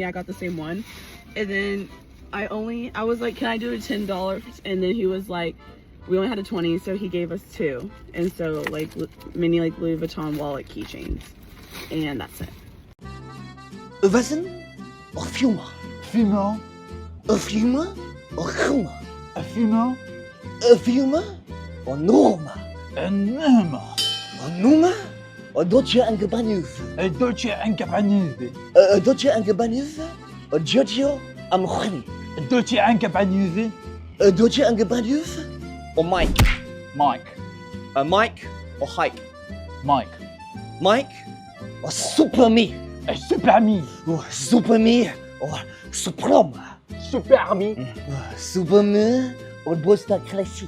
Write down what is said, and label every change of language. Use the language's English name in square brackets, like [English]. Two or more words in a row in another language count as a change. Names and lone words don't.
[English] I got the same one. And then I was like, can I do it $10? And then he was like, we only had a 20, so he gave us 2. And so like mini like Louis Vuitton wallet keychains. And that's it. Wessen of Fuma? Fuma? Of Fuma or Guma? A Fuma? A Fuma or Norma? A Norma? Or Numa or Dolce & Gabbana? A Dolce & Gabbana? A Dolce & Gabbana or Giorgio Armani? Dolce & Gabbana? Dolce & Gabbana or Mike? Mike. Mike or Hike? Mike. Mike or Super Me? Super Me. Or Super Me or Supreme? Super Me. Super Me or Bosta Classique?